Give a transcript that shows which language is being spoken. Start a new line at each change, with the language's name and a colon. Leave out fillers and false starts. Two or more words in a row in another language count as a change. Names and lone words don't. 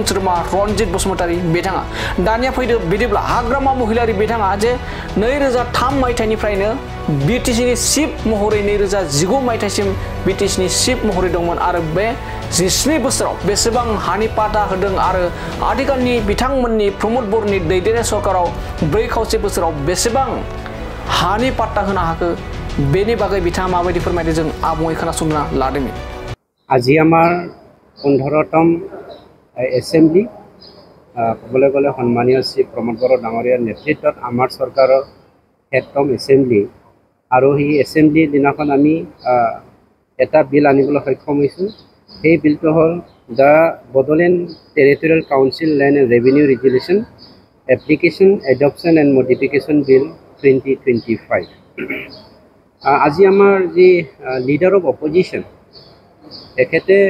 Bodo: सोद्रोमा रनजित बसुमतारी बिथाङा दानिया फैदो बिदिब्ला हाग्रामा महिलारी बिथाङा जे 2003 मायथाइनिफ्रायनो बिटिसिनि चिफ महरै 2019 मायथाइसिम बिटिसिनि चिफ महरै दंमोन आरो बे 17 बोसोराव बेसेबां हानि पाट्टा होदों आरो आथिखालनि बिथांमोननि प्रमोद बर'नि दैदेननाय सरकाराव 4.5 बोसोराव बेसेबां हानि पाट्टा होनो हाखो बेनि बागै बिथाङा माबायदि फोरमायदों जों आबुङै खोनासंना लादोंमोन
Assamese: আজি আমাৰ 15তম এছেম্বলি ক'বলৈ গ'লে সন্মানীয় শ্ৰী প্ৰমোদ বড়ো ডাঙৰীয়াৰ নেতৃত্বত আমাৰ চৰকাৰৰ 7তম এছেম্বলি আৰু সেই এছেম্বলিৰ দিনাখন আমি এটা বিল আনিবলৈ সক্ষম হৈছোঁ সেই বিলটো হ'ল দ্য বডোলেণ্ড টেৰিটৰিয়েল কাউন্সিল লেণ্ড এণ্ড ৰেভিনিউ ৰেগুলেশ্যন এপ্লিকেশ্যন এডপশ্যন এণ্ড মডিফিকেশ্যন বিল 2025 আজি আমাৰ যি
English: leader of opposition
Assamese: তেখেতে